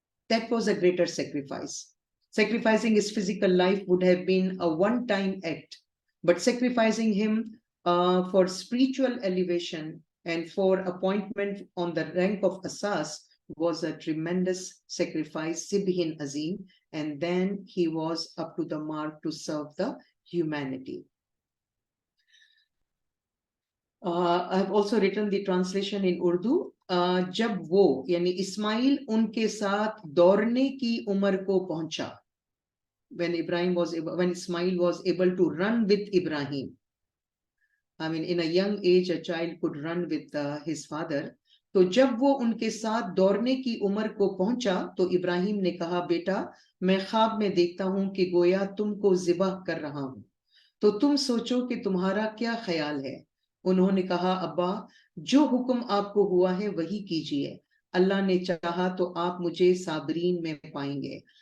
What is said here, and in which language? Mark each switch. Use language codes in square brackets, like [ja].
[en] That was a greater sacrifice. Sacrificing his physical life would have been a one-time act, but sacrificing him for spiritual elevation and for appointment on the rank of Asas was a tremendous sacrifice, Sibhin Azim, and then he was up to the mark to serve the humanity. I have also written the translation in Urdu. [hi] जब वो यानी इस्माइल उनके साथ दौड़ने की उम्र को पहुंचा, [en] when Ismail was able to run with Ibrahim. I mean, in a young age, a child could run with his father. [hi] तो जब वो उनके साथ दौड़ने की उम्र को पहुंचा, तो इब्राहिम ने कहा, बेटा, मैं ख्वाब में देखता हूं कि गोया तुमको ज़िबह कर रहा हूं, तो तुम सोचो कि तुम्हारा क्या ख्याल है। उन्होंने कहा, अब्बा, जो हुक्म आपको हुआ है वही कीजिए, अल्लाह ने चाहा तो आप मुझे साबरीन में पाएंगे।